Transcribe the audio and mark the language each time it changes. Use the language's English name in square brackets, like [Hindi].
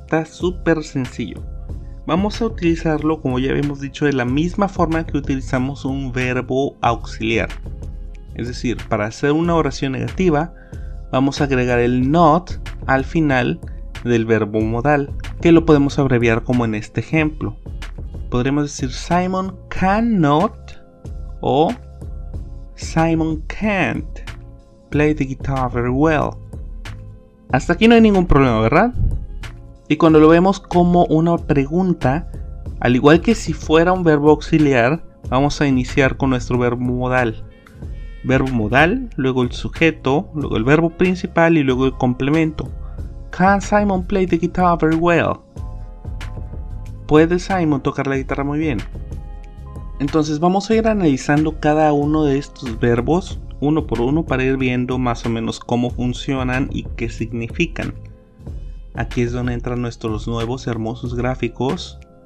[Spanish] Está súper sencillo. Vamos a utilizarlo, como ya habíamos dicho, de la misma forma que utilizamos un verbo auxiliar. Es decir, para hacer una oración negativa, vamos a agregar el not al final del verbo modal, que lo podemos abreviar como en este ejemplo. Podremos decir [English] Simon cannot [Spanish] o [English] Simon can't play the guitar very well. [Spanish] Hasta aquí no hay ningún problema, ¿verdad? Y cuando lo vemos como una pregunta, al igual que si fuera un verbo auxiliar, vamos a iniciar con nuestro verbo modal. Verbo modal, luego el sujeto, luego el verbo principal y luego el complemento. [English] Can Simon play the guitar very well? [Spanish] ¿Puede Simon tocar la guitarra muy bien? Entonces vamos a ir analizando cada uno de estos verbos uno por uno para ir viendo más o menos cómo funcionan y qué significan. Aquí es donde entran nuestros nuevos hermosos gráficos.